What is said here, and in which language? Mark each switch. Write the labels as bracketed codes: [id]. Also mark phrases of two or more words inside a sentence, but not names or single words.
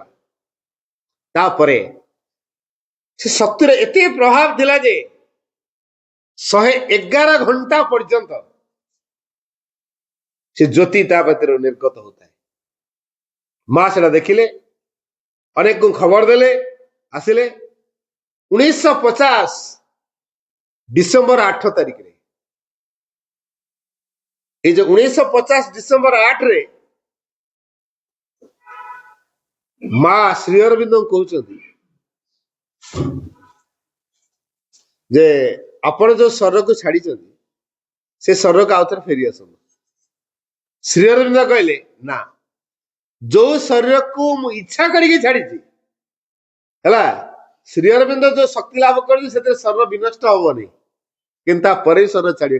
[or] ତାପରେ ସେ ଶକ୍ତିର ଏତେ ପ୍ରଭାବ ଥିଲା ଯେ 111 ଘଣ୍ଟା ପର୍ଯ୍ୟନ୍ତ ସେ ଜ୍ୟୋତି ତା ଭିତରେ ନିର୍ଗତ ହଉଥାଏ। ମା ସେଟା ଦେଖିଲେ, ଅନେକଙ୍କୁ ଖବର ଦେଲେ, ଆସିଲେ। 1950 ଡିସେମ୍ବର 8 ତାରିଖରେ, ଏଇ ଯେ 1950 ଡିସେମ୍ବର 8ରେ ମା ଶ୍ରୀ ଅରବିନ୍ଦ କହୁଛନ୍ତି ଯେ ଆପଣ ଯୋଉ ଶରୀରକୁ ଛାଡିଛନ୍ତି ସେ ଶରୀରକୁ ଆଉଥରେ ଫେରି ଆସନ୍ତୁ। ଶ୍ରୀ ଅରବିନ୍ଦ କହିଲେ ନା, ଯୋଉ ଶରୀରକୁ ମୁଁ ଇଚ୍ଛା କରିକି ଛାଡିଛି ହେଲା, ଶ୍ରୀ ଅରବିନ୍ଦ ଯୋଉ ଶକ୍ତି ଲାଭ କରିଛି ସେଥିରେ ଶରୀର ବିନଷ୍ଟ ହବନି, କିନ୍ତୁ ତାପରେ ଶରୀର ଛାଡିବେ।